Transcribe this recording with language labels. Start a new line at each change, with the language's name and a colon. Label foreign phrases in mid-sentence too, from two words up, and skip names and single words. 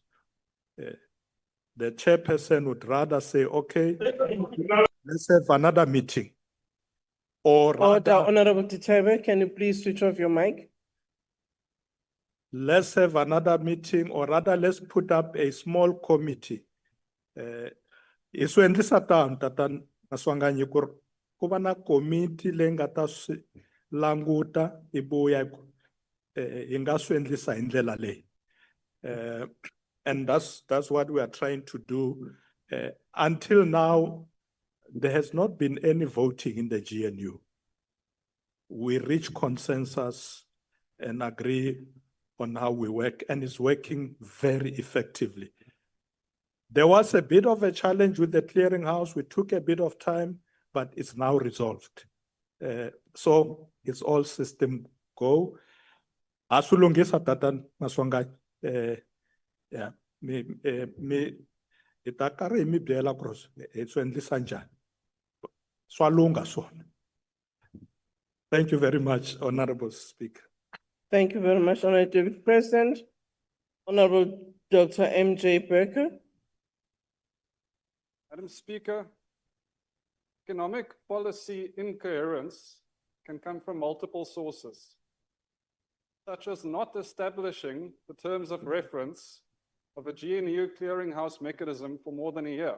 English: The chairperson would rather say, okay, let's have another meeting. Or Order, rather, Honorable Titebe, can you please switch off your mic? let's have another meeting, or rather, let's put up a small committee.
Tsonga: Iswendlisa tatan Maswanganyi ku ri ku va na committee leyi nga ta swi languta ibuya hi nga swi endlisa hi ndlela leyi.
English: And that's what we are trying to do. Until now, there has not been any voting in the GNU. We reach consensus and agree on how we work, and it's working very effectively. There was a bit of a challenge with the clearinghouse. We took a bit of time, but it's now resolved. So it's all system go.
Tsonga: Asulungisa tatan Maswanganyi. Yeah, itakare mi byela ku ri swi endlisa njhani. Swa lunga swona.
English: Thank you very much, Honorable Speaker. Thank you very much, Honorable Deputy President. Honorable Dr. M.J. Burker. Madam Speaker, economic policy incoherence can come from multiple sources, such as not establishing the terms of reference of a GNU clearinghouse mechanism for more than a year.